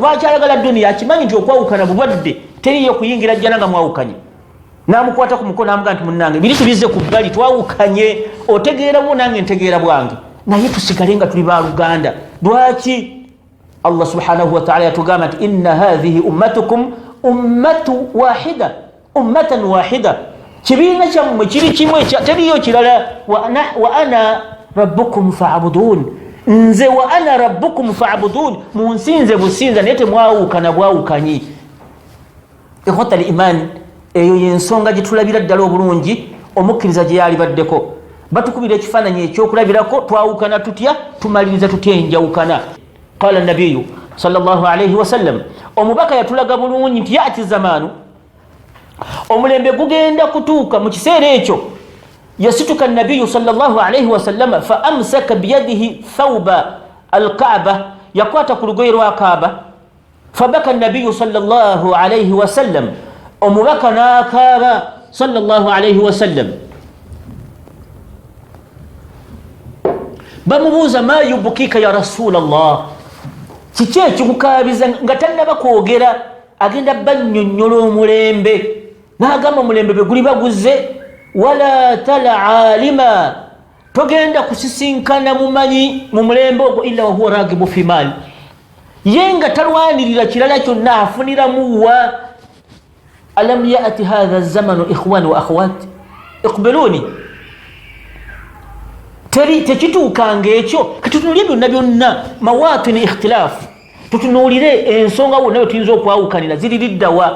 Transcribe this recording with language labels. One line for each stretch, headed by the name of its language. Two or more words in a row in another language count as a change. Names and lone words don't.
Ganda: Lwaki ayagala dduniya? Akimanyi nti okwawukana bulwadde, teriyo kuyingira jjana nga mwawukanye. N'amukwata ku mukono n'amugaa nti munnange biri tubizze ku bbali, twawukanye, otegeera bwo nange ntegeera bwange, naye tusigale nga tuli baaluganda. Lwaki?
Arabic: الله سبحانه وتعالى
Ganda: yatugamba nti
Arabic: إن هذه أمتكم أمة واحدة أمة واحدة,
Ganda: kibiina kyammwe kiri kimwe, teriyo kirala.
Arabic: وأنا ربكم فاعبدون, nze وأنا ربكم فاعبدون,
Ganda: munsinze businza naye temwawukana bwawukanyi.
Arabic: إخوة الإيمان,
Ganda: eyo yensonga gye tulabira ddala obulungi omukkiriza gye yalibaddeko. Batukubira ekifaananyi ekyokulabirako, twawukana tutya, tumaliriza tutya enjawukana.
Arabic: قال النبي صلى الله عليه وسلم,
Ganda: omubaka yatulaga bulungi nti
Arabic: يأتي زمان,
Ganda: omulembe gugenda kutuuka mu kiseera ekyo.
Arabic: Yasituka النبي صلى الله عليه وسلم فأمسك بيديه ثوب الكعبة,
Ganda: yakwata ku lugoye lwa kaaba.
Arabic: فبكى النبي صلى الله عليه وسلم,
Ganda: omubaka n'akaaba
Arabic: صلى الله عليه وسلم.
Ganda: Bamubuuza
Arabic: ما يبكيك يا رسول الله,
Ganda: kiki ekikukaabiza nga tannaba kwogera, agenda bannyonnyola omulembe. N'agamba omulembe bwe guli baguze,
Arabic: ولا تلقى عالما,
Ganda: togenda kusisinkana mumanyi mu mulembe ogwo
Arabic: إلا وهو راغب في المال,
Ganda: yenga talwanirira kirala kyonna afuniramuwa.
Arabic: ألم يأت هذا الزمان إخواني وأخواتي أقبلوا,
Ganda: tekituukanga ekyo. katutunulire byonna byonna
Arabic: مواطن الاختلاف,
Ganda: tutunulire ensonga wonna wetuyinza okwawukanira ziri liddawa.